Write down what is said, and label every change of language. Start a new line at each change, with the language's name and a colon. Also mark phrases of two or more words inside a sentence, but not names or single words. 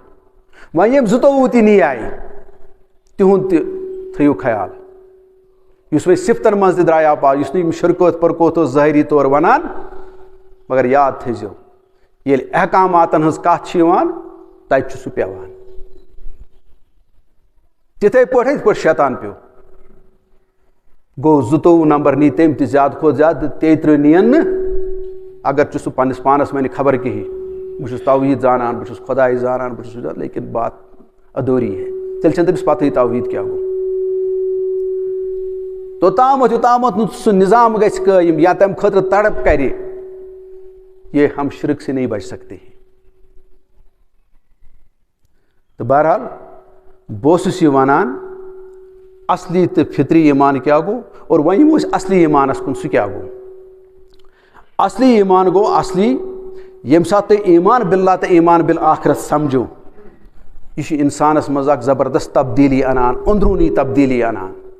Kashmiri: وۄنۍ ییٚمۍ 22 تہِ نیایہِ تِہُنٛد تہِ تھٲیِو خیال یُس وۄنۍ صِفتن منٛز تہِ درٛایاو پاس یُس نہٕ یِم شرکٲت پرکوت اوس ظٲہری طور وَنان مگر یاد تھٲیزیو ییٚلہِ احکاماتن ہٕنٛز کتھ چھِ یِوان تتہِ چھُ سُہ پیٚوان. تِتھے پٲٹھۍ یِتھ پٲٹھۍ شیطان پیوٚو گوٚو 22 نمبر نی تٔمۍ تہِ زیادٕ کھۄتہٕ زیادٕ 33 نِیَن نہٕ اگر چھُ سُہ پننِس پانس وَنہِ خبر کِہی بہٕ چھُس توحیٖد زانان بہٕ چھُس خۄداے زانان بہٕ چھُس
Urdu: لیکن بات ادھوری ہے
Kashmiri: تیٚلہِ چھنہٕ تٔمِس پتہٕے توحیٖد کیٛاہ گوٚو. توٚتامتھ یوٚتامتھ نہٕ سُہ نظام گژھِ قٲیِم یا تمہِ خٲطرٕ تڑپ کرِ
Urdu: یہ ہم شرک سے نہیں بچ سکتے ہیں.
Kashmiri: تو بہرحال بہٕ اوسُس یہِ وَنان اصلی تہٕ فطری ایمان کیٛاہ گوٚو اور وۄنۍ یِمو أسۍ اصلی ایمانس کُن سُہ کیٛاہ گوٚو. اصلی ایمان گوٚو اصلی ییٚمہِ ساتہٕ تُہۍ ایمان باللہ تہٕ ایمان بالآخرت سمجھو یہِ چھُ انسانس منٛز اکھ زبردست تبدیٖلی انان أنٛدروٗنی تبدیٖلی انان